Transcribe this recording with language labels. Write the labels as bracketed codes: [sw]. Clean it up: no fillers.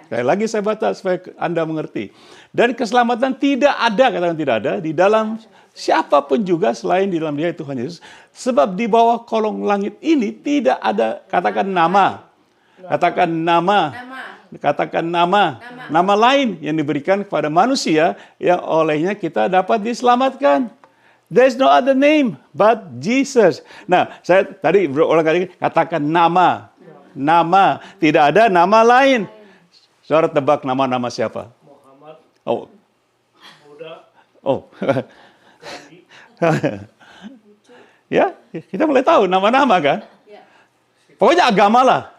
[id] Sekali lagi saya baca supaya Anda mengerti. Dan keselamatan tidak ada, katakan tidak ada, di dalam siapapun juga selain di dalam Dia, Tuhan Yesus. Sebab di bawah kolong langit ini tidak ada, katakan nama. Katakan nama. Katakan nama lain yang diberikan kepada manusia yang olehnya kita dapat diselamatkan. [en] There's no other name but Jesus. [id] Nah, saya tadi berulang kali katakan nama. Nama, tidak ada nama lain. Saudara tebak nama siapa? Muhammad. Oh. Buddha. Oh. Ya, kita mulai tahu nama-nama kan? Pokoknya agama lah.